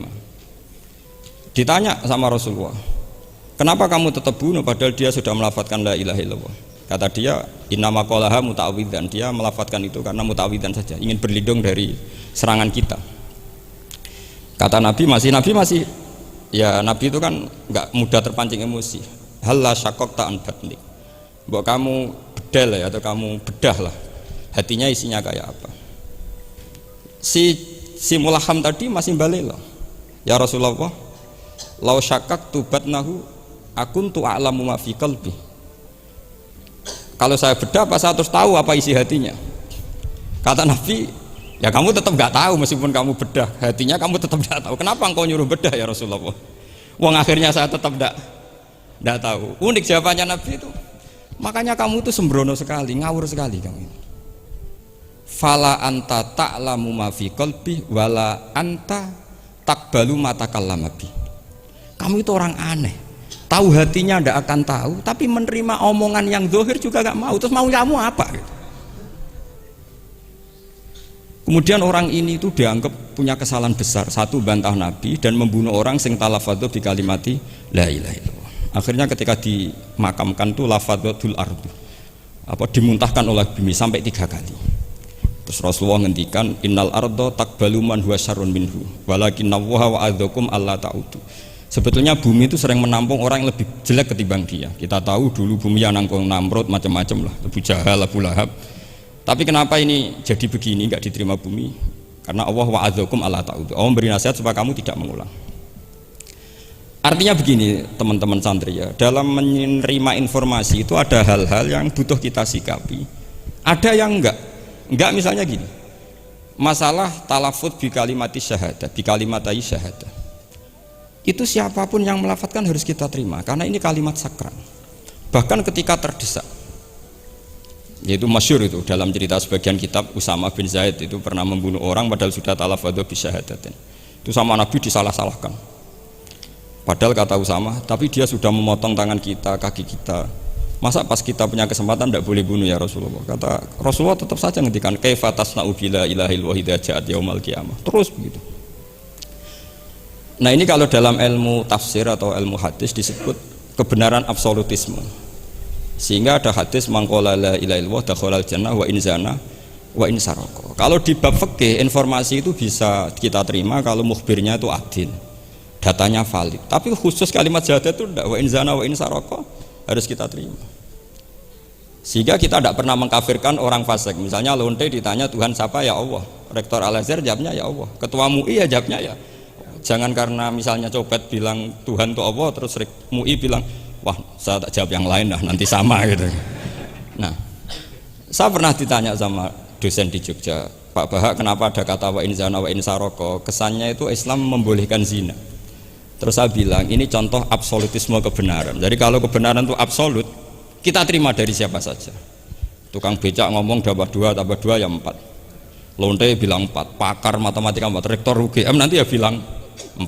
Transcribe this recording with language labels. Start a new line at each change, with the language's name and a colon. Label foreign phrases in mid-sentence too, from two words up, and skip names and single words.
Indonesian: Ditanya sama Rasulullah, kenapa kamu tetap bunuh padahal dia sudah melafadzkan
Arabic: لا إله إلا الله?
Indonesian: Kata dia,
Arabic: إنما قالها متعوذا,
Indonesian: dia melafadzkan itu karena muta'awwidzan saja, ingin berlindung dari serangan kita. Kata Nabi masih ya Nabi itu kan nggak mudah terpancing emosi.
Arabic: هلا شققت عن بطنه,
Indonesian: mbok kamu bedal ya atau kamu bedah lah hatinya isinya kayak apa. Si Mulaham tadi masih balik loh,
Arabic: يا رسول الله, لو شققت بطنه أكنت أعلم ما في قلبي.
Indonesian: Kalau saya bedah apa saya terus tahu apa isi hatinya? Kata Nabi, ya kamu tetap nggak tahu meskipun kamu bedah hatinya, kamu tetap nggak tahu. Kenapa engkau nyuruh bedah
Arabic: يا رسول الله?
Indonesian: Wong akhirnya saya tetap nggak tahu. Unik jawabannya Nabi itu. Makanya kamu itu sembrono sekali, ngawur sekali kamu.
Arabic: فلا أنت تعلم ما في قلبي ولا أنت تقبل ما تكلم بي.
Indonesian: Kamu itu orang aneh. Tahu hatinya ndak akan tahu, tapi menerima omongan yang zahir juga nggak mau. Terus mau kamu apa? Kemudian orang ini itu dianggap punya kesalahan besar. Satu, bantah Nabi dan membunuh orang sing
Arabic: تلفظ بكلمة لا إله إلا الله.
Indonesian: Akhirnya ketika dimakamkan tuh
Arabic: لفظته الأرض,
Indonesian: dimuntahkan oleh bumi sampai 3 kali. Terus Rasulullah ngendikan
Arabic: إن الأرض تقبل من هو شر منه ولكن الله وعظكم ألا تعودوا.
Indonesian: Sebetulnya bumi itu sering menampung orang yang lebih jelek ketimbang dia. Kita tahu dulu bumi yang nangkung Namrud macam-macam lah, Abu Jahal, Abu Lahab. Tapi kenapa ini jadi begini, nggak diterima bumi? Karena Allah
Arabic: وعظكم ألا تعودوا.
Indonesian: Allah memberi nasihat supaya kamu tidak mengulang. Artinya begini teman-teman santri ya, dalam menerima informasi itu ada hal-hal yang butuh kita sikapi, ada yang enggak misalnya gini, masalah
Arabic: تلفظ بكلمة شهادة بكلمتي شهادة,
Indonesian: itu siapapun yang melafadzkan harus kita terima karena ini kalimat sakral. Bahkan ketika terdesak, yaitu masyhur itu dalam cerita sebagian kitab, Usama bin Zaid itu pernah membunuh orang padahal sudah
Arabic: تلفظ بشهادتين,
Indonesian: itu sama Nabi disalah-salahkan. Padahal kata Usama, tapi dia sudah memotong tangan kita, kaki kita. Masa pas kita punya kesempatan tidak boleh bunuh
Arabic: يا رسول الله?
Indonesian: Kata Rasulullah tetap saja ngendikan
Arabic: كيف تصنع بلا إله الواحدة جاءت يوم القيامة.
Indonesian: Terus begitu. Nah ini kalau dalam ilmu tafsir atau ilmu hadis disebut kebenaran absolutisme. Sehingga ada hadis
Arabic: من قال لا إله إلا الله دخل الجنة وإن زنى وإن سرق.
Indonesian: Kalau di bab fikih informasi itu bisa kita terima kalau mukhbirnya itu adil, datanya valid. Tapi khusus kalimat syahadat itu tidak,
Arabic: وإن زنى وإن سرق
Indonesian: harus kita terima. Sehingga kita tidak pernah mengkafirkan orang fasik. Misalnya lonte ditanya Tuhan siapa, ya Allah. Rektor Al-Azhar jawabnya ya Allah. Ketua MUI ya jawabnya ya. Jangan karena misalnya copet bilang Tuhan itu Allah, terus MUI bilang wah saya tak jawab yang lain lah, nanti sama gitu. Nah, saya pernah ditanya sama dosen di Jogja, Pak Bahak, kenapa ada kata
Arabic: وإن زنى وإن سرق?
Indonesian: Kesannya itu Islam membolehkan zina. Terus saya bilang ini contoh absolutisme kebenaran. Jadi kalau kebenaran itu absolut, kita terima dari siapa saja. Tukang becak ngomong dapat 2 tambah 2 ya 4. Lonte bilang 4, pakar matematika 4, rektor UGM nanti ya bilang 4.